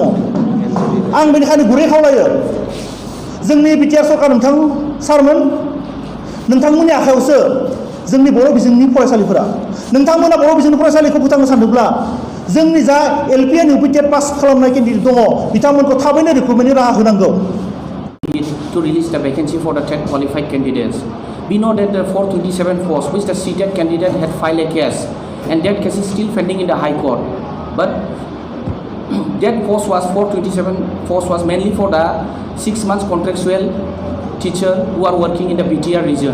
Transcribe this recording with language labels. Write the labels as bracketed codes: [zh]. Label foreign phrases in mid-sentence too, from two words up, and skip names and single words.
[brx] आं बेनिखायनो गुरै खावलायो जोंनि बिटिआर सरकार नोंथां सारमोन नोंथांमोननि आखायावसो जोंनि बर' बिजोंनि फरायसालिफोरा नोंथांमोना बर' बिजोंनि फरायसालिखौ फोथांनो सानदोंब्ला जोंनि जा [en] LP and UP TET pass [brx] खालामनाय केन्डिडेट दङ बिथांमोनखौ थाबैनो रिक्रुटमेन्टनि राहा होनांगौ। [en] To release the vacancy for the TET qualified candidates. We know that the 427 post which the CTET candidate had filed a case and that case is still pending in the High Court. But that post was 427 post was mainly for the 6 months contractual teacher who are working in the BTR region.